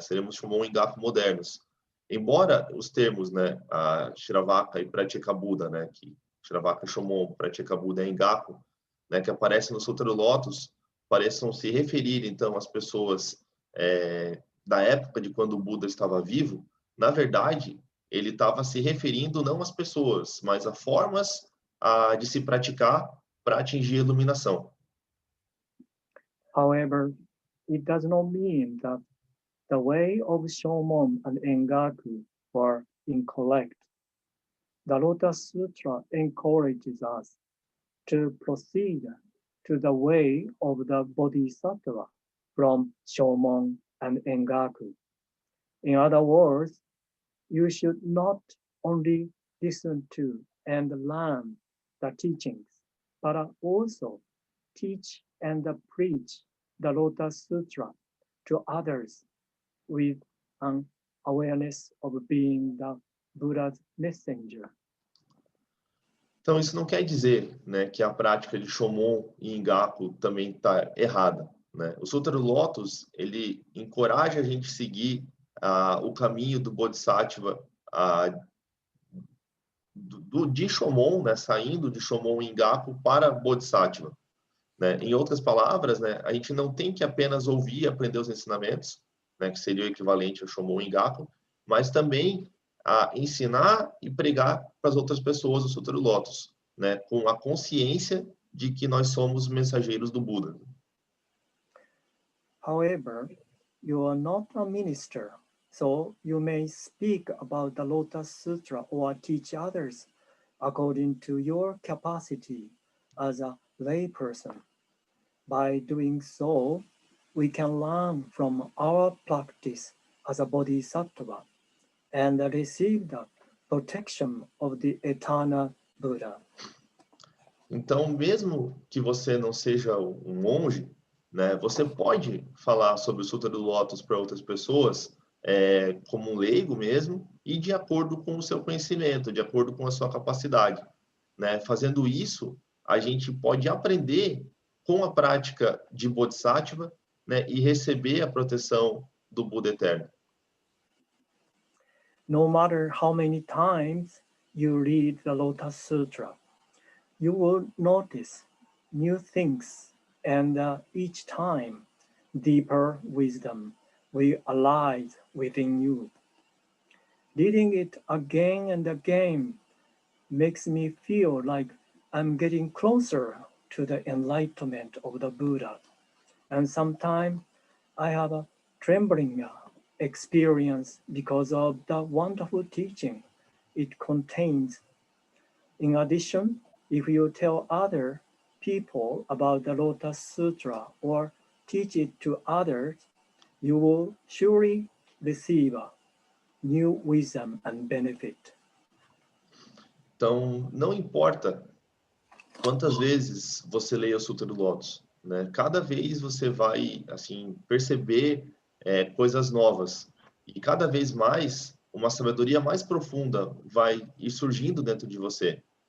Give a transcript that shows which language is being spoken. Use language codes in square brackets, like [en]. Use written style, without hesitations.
[pt] Seremos Shomon Engaku modernos. Embora os termos, né, a Shravaka e Pratyekabuddha, né, que Shravaka Shomon, Pratyekabuddha e Engaku, né, que aparecem no Sutra do Lótus, pareçam se referir então às pessoas da época de quando o Buda estava vivo. Na verdade, ele estava se referindo não às pessoas, mas a formas de se praticar para atingir a iluminação. [en] However, it does not mean that the way of Shomon and Engaku were incorrect. The Lotus Sutra encourages us to proceed to the way of the Bodhisattva from Shomon and Engaku. In other words, you should not only listen to and learn the teachings, but also teach and preach the Lotus Sutra to others with an awareness of being the Buddha's messenger. [pt] Então, isso não quer dizer, né, que a prática de Shomon e Engaku também está errada, né? O Sutra do Lótus, ele encoraja a gente a seguir o caminho do Bodhisattva de Shomon, né, saindo de Shomon e Engaku para Bodhisattva, né? Em outras palavras, né, a gente não tem que apenas ouvir e aprender os ensinamentos, né, que seria o equivalente ao Shomon e Engaku, mas também ensinar e pregar para as outras pessoas o Sutra do Lótus, né, com a consciência de que nós somos mensageiros do Buda. [en] However, you are not a minister, so you may speak about the Lotus Sutra or teach others according to your capacity as a layperson. By doing so, we can learn from our practice as a bodhisattva and receive the protection of the eternal Buddha. [pt] Então, mesmo que você não seja um monge, né, você pode falar sobre o Sutra do Lótus para outras pessoas, como um leigo mesmo, e de acordo com o seu conhecimento, de acordo com a sua capacidade, né? Fazendo isso, a gente pode aprender com a prática de Bodhisattva, né, e receber a proteção do Buda eterno. [en] No matter how many times you read the Lotus Sutra, you will notice new things, and each time deeper wisdom will arise within you. Reading it again and again makes me feel like I'm getting closer to the enlightenment of the Buddha. And sometimes I have a trembling experience because of the wonderful teaching it contains. In addition, if you tell other people about the Lotus Sutra or teach it to others, you will surely receive new wisdom and benefit. [pt] Então, não importa quantas vezes você leia o Sutra do Lótus, né? Cada vez você vai, assim, perceber coisas novas. E cada vez mais, uma sabedoria mais profunda vai ir surgindo dentro de você.